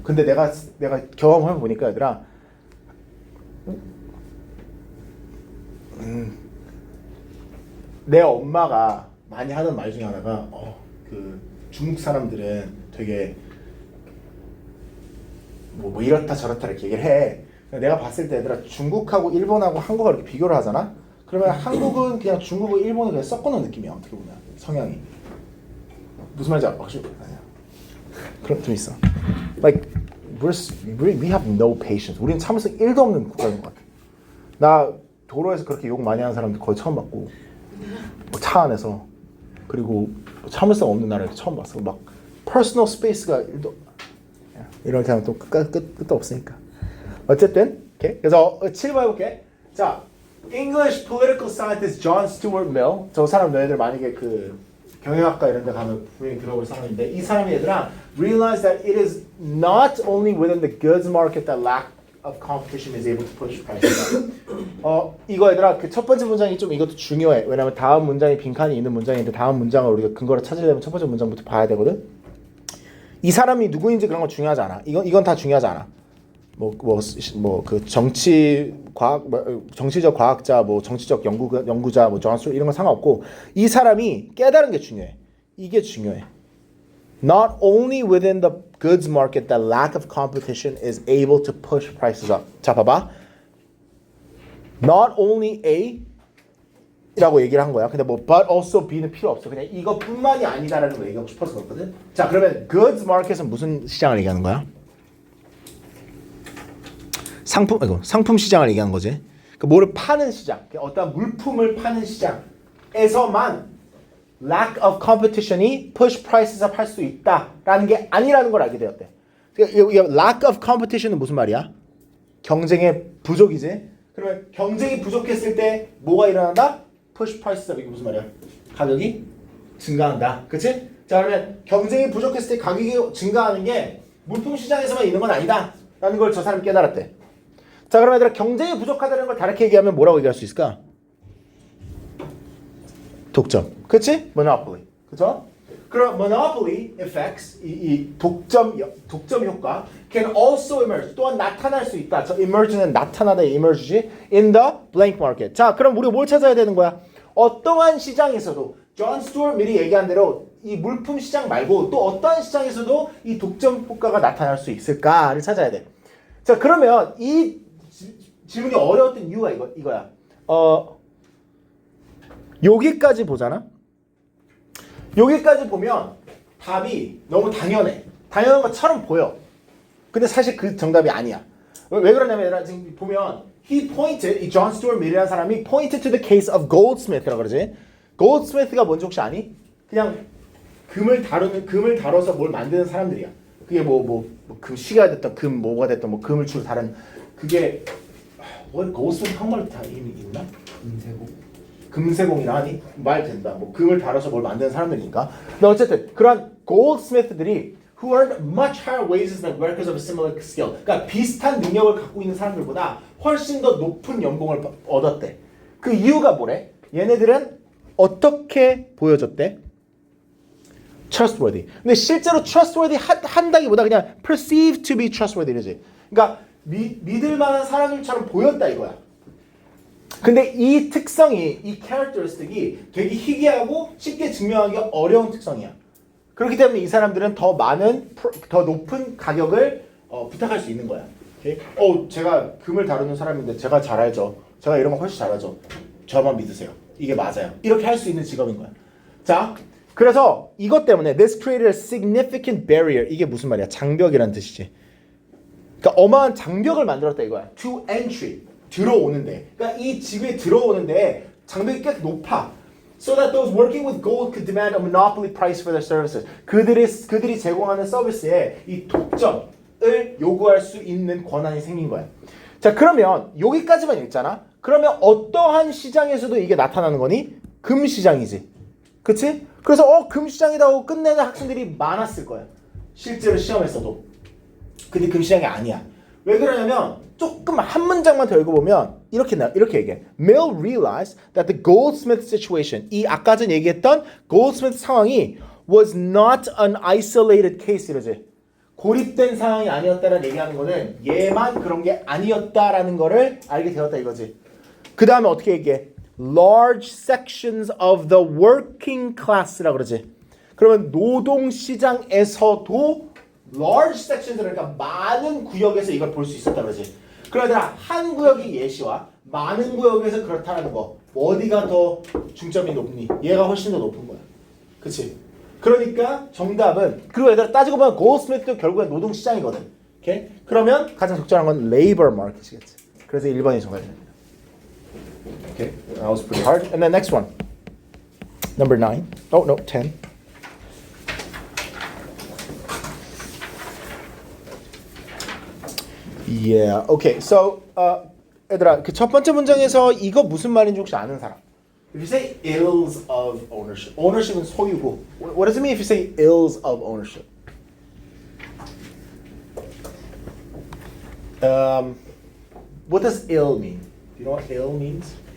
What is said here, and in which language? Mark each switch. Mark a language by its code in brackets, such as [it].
[ko] 근데 내가 경험해 보니까 얘들아 내 엄마가 많이 하던 말 중에 하나가 그 중국 사람들은 되게 뭐 이렇다 저렇다 이렇게 얘기를 해. 내가 봤을 때 얘들아 중국하고 일본하고 한국하고 이렇게 비교를 하잖아. 그러면 한국은 그냥 중국하고 일본을 그냥 섞어놓은 느낌이야. 어떻게 보면 성향이 무슨 말인지 확실히 아니야. 그런 좀 있어. [en] Like we have no patience. [ko] 우리는 참을성 1도 없는 국가인 것 같아. 나 도로에서 그렇게 욕 많이 하는 사람들 거의 처음 봤고 뭐 차 안에서 그리고 참을성 없는 나라를 처음 봤어. 막 personal space가 1도 이렇게 하면 또 끝도 없으니까. 어쨌든 오케이. 그래서 7번 해볼게. [en] 자, English political scientist John Stuart Mill. 저 사람 너희들 만약에 그 경영학과 이런 데 가면 분명히 들어볼 사람인데 이 사람이 얘들아 realize that it is not only within the goods market that lack of competition is able to push prices up. [ko] 이거 얘들아 그 첫 번째 문장이 좀 이것도 중요해. 왜냐면 다음 문장이 빈칸이 있는 문장인데 다음 문장을 우리가 근거를 찾으려면 첫 번째 문장부터 봐야 되거든. 이 사람이 누구인지 그런 건 중요하지 않아. 이건 다 중요하지 않아. 뭐 그 정치적 과학자, 뭐 정치적 연구자, 뭐 존 이런 건 상관없고 이 사람이 깨달은 게 중요해. 이게 중요해. [en] Not only within the goods market that lack of competition is able to push prices up. [ko] 자, 봐봐. Not only A 라고 얘기를 한 거야. 근데 뭐 but also B 는 필요 없어. 그냥 이것뿐만이 아니다라는 거 얘기하고 싶어서 그렇거든. 자, 그러면 goods market은 무슨 시장을 얘기하는 거야? 상품 시장을 얘기하는 거지. 그러니까 뭐를 파는 시장, 어떤 물품을 파는 시장에서만 lack of competition 이 push prices up 할 수 있다라는 게 아니라는 걸 알게 되었대. 그러니까 lack of competition은 무슨 말이야? 경쟁의 부족이지. 그러면 경쟁이 부족했을 때 뭐가 일어난다? push prices up. 이게 무슨 말이야? 가격이 증가한다. 그치? 자, 그러면 경쟁이 부족했을 때 가격이 증가하는 게 물품 시장에서만 있는 건 아니다 라는 걸 저 사람이 깨달았대. 자, 그러면 얘들아 경쟁이 부족하다는 걸 다르게 얘기하면 뭐라고 얘기할 수 있을까? 독점. 그치? monopoly. 그죠? [en] 그럼 monopoly effects, 이 독점 효과 can also emerge. [ko] 또한 나타날 수 있다. 저 emerge는 나타나다 emerge지. [en] in the blank market. [ko] 자, 그럼 우리가 뭘 찾아야 되는 거야? 어떠한 시장에서도 존 스튜어트 밀이 얘기한 대로 이 물품 시장 말고 또 어떠한 시장에서도 이 독점 효과가 나타날 수 있을까를 찾아야 돼. 자, 그러면 이 질문이 어려웠던 이유가 이거야. 여기까지 보잖아. 여기까지 보면 답이 너무 당연해. 당연한 것처럼 보여. 근데 사실 그 정답이 아니야. 왜 그러냐면 얘들아 지금 보면 he pointed, 이 존 스튜어트 밀이라는 사람이 pointed to the case of Goldsmith 라고 그러지. Goldsmith가 뭔지 혹시 아니? 그냥 금을 다뤄서 뭘 만드는 사람들이야. 그게 금 시가 됐던 금 뭐가 됐던 뭐 금을 주로 다른 그게 뭐 Goldsmith 한말 다 이미 있나? 금세공이라 하니 말 된다. 뭐 금을 다뤄서 뭘 만드는 사람들이니까. [en] 근데 어쨌든 그런 goldsmith들이 who earned much higher wages than workers of a similar skill. [ko] 그러니까 비슷한 능력을 갖고 있는 사람들보다 훨씬 더 높은 연봉을 얻었대. 그 이유가 뭐래? 얘네들은 어떻게 보여줬대? trustworthy. 근데 실제로 trustworthy 한다기보다 그냥 perceived to be trustworthy 지. 그러니까 믿을 만한 사람들처럼 보였다 이거야. 근데 이 특성이, 이 characteristic이 되게 희귀하고 쉽게 증명하기 어려운 특성이야. 그렇기 때문에 이 사람들은 더 높은 가격을 부탁할 수 있는 거야. 오케이? 제가 금을 다루는 사람인데 제가 잘 알죠. 제가 이런 거 훨씬 잘하죠. 저만 믿으세요. 이게 맞아요. 이렇게 할 수 있는 직업인 거야. 자, 그래서 이것 때문에 this created a significant barrier. 이게 무슨 말이야? 장벽이란 뜻이지. 그러니까 어마어마한 장벽을 만들었다 이거야. [en] To entry. 들어오는데. [ko] 그러니까 이 집에 들어오는데 장벽이 꽤 높아. [en] So that those working with gold could demand a monopoly price for their services. [ko] 그들이 제공하는 서비스에 이 독점을 요구할 수 있는 권한이 생긴 거야. 자, 그러면 여기까지만 읽잖아. 그러면 어떠한 시장에서도 이게 나타나는 거니? 금시장이지. 그치? 그래서 금시장이다 하고 끝내는 학생들이 많았을 거야. 실제로 시험에서도. 근데 금시장이 아니야. 왜 그러냐면 조금 한 문장만 더 읽어보면 이렇게 얘기해. [en] Mill realized that the Goldsmith situation, 이 아까 전 얘기했던 Goldsmith 상황이 was not an isolated case 이러지. [ko] 고립된 상황이 아니었다라는 얘기하는 거는 얘만 그런 게 아니었다라는 거를 알게 되었다 이거지. 그 다음에 어떻게 얘기해? [en] Large sections of the working class 라고 그러지. [ko] 그러면 노동시장에서도 large sections, 그러니까 많은 구역에서 이걸 볼 수 있었다 그러지. 그러나 한 구역이 예시와 많은 구역에서 그렇다는 거 어디가 더 중점이 높니? 얘가 훨씬 더 높은 거야. 그치? 그러니까 정답은 그리고 얘들아 따지고 보면 골드스미스도 결국엔 노동시장이거든. 오케이? 그러면 가장 적절한 건 labor market이겠지. 그래서 1번이 정답입니다. [en] Okay, that was pretty hard. And then next one. Number 9. Oh, no, 10. Yeah. Okay. [ko] So, 얘들아, 그 첫 번째 문장에서 이거 무슨 말인지 혹시 아는 사람? [en] If you say ills of ownership, ownership은 소유고. What does it mean if you say ills of ownership? What does ill mean? Do you know what ill means?